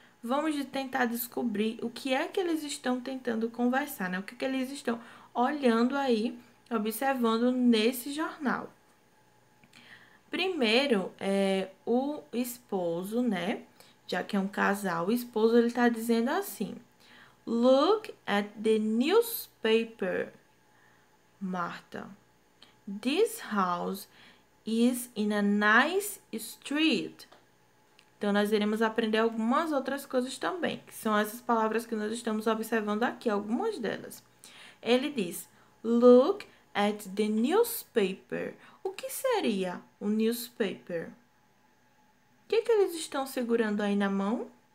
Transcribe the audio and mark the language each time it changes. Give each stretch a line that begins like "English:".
Portuguese: Vamos tentar descobrir o que é que eles estão tentando conversar, né? O que é que eles estão olhando aí, observando nesse jornal. Primeiro, o esposo, né? Já que é um casal, o esposo ele tá dizendo assim:
English: Look at the newspaper,
Portuguese: Martha.
English: This house is in a nice street.
Portuguese: Então, nós iremos aprender algumas outras coisas também, que são essas palavras que nós estamos observando aqui, algumas delas. Ele diz:
English: Look at the newspaper.
Portuguese: O que seria o newspaper? O que eles estão segurando aí na mão?